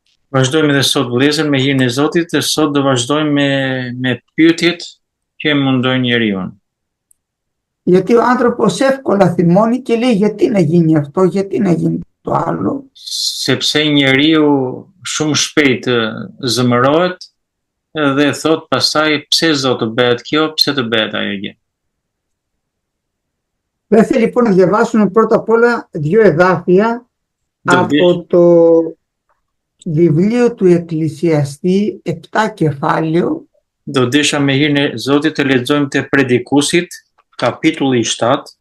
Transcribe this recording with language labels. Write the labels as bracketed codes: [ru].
[sq] Vazhdojmë edhe sot vëllezër me hirin e Zotit, dhe sot do vazhdojmë me pyetjet që mundojnë njeriu. [el] Γιατί ο άνθρωπος εύκολα θυμώνει και λέει γιατί να γίνει αυτό, γιατί να γίνει το άλλο. [sq] Sepse njeriu shumë shpejt zëmërohet dhe thot pastaj pse Zot të bëhet kjo, pse të bëhet ajo gjë. [el] Θα ήθελα λοιπόν να διαβάσουμε πρώτα απ' όλα δύο εδάφια από το βιβλίο του Εκκλησιαστή, 7 κεφάλαιο. [sq] Do desha me hirin e Zotit të lexojmë te Predikusit, kapitulli 7.